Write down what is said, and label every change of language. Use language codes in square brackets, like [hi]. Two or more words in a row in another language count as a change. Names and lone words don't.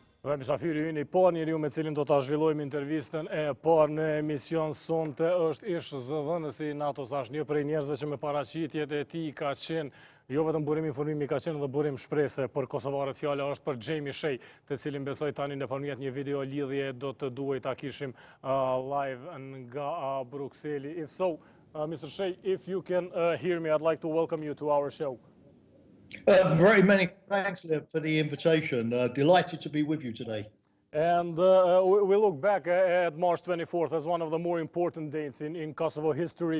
[sq] Mysafiri ynë I parë njeriu me cilin do ta zhvillojmë intervistën e parë në emision sonte është ish-zëdhënësi I NATO-s, është një prej njerëzve që me paraqitjet e tij ka qenë jo vetëm burim informimi, ka qenë edhe burim shprese për kosovarët. Fjala është për Shea, të cilin besoj tani nëpërmjet një video lidhje do të duhej ta kishim live nga Brukseli. [en] If so, Mr. Shea, if you can hear me, I'd like to welcome you to our show. Very many thanks, Liv, for the invitation. Delighted to be with you today. And we look back at March 24th as one of the more important dates in Kosovo history.